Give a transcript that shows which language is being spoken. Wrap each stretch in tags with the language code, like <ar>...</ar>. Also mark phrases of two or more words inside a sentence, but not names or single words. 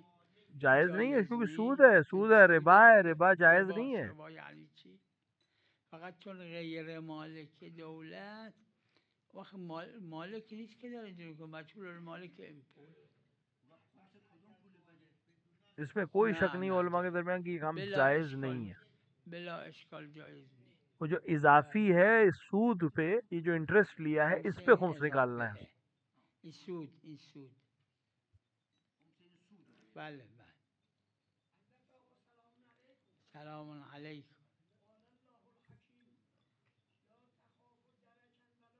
<ur>جائز نہیں ہے</ur> <fa>جایز</fa> <ur>کیونکہ سود</ur> <fa>نیست.</fa> <ur>ہے، سود ہے، ربا ہے، ربا جائز نہیں</ur> <fa>رباست.</fa> <ur>ہے.</ur> <fa>ربا یعنی چی؟ فقط چون غیر مالک دولت، وقت مالک نیست که داره جلو کنه، مجهول المالک این پول.</fa> <ur>اس میں کوئی شک</ur> <fa>نه</fa> <ur>نہیں</ur> <fa>نه</fa> <ur>علماء کے درمیان کہ یہ کام</ur> <fa>بلا</fa> <ur>جائز</ur> <fa>اشکال،</fa> <ur>نہیں ہے.</ur> <fa>بلا اشکال جایز نیست.</fa> <ur>وہ جو اضافی ہے سود پہ، یہ جو انٹرسٹ لیا ہے اس پہ خمس نکالنا ہے.</ur> <fa>این سود، این سود. بله بله.</fa> <ur>سلام علیکم.</ur>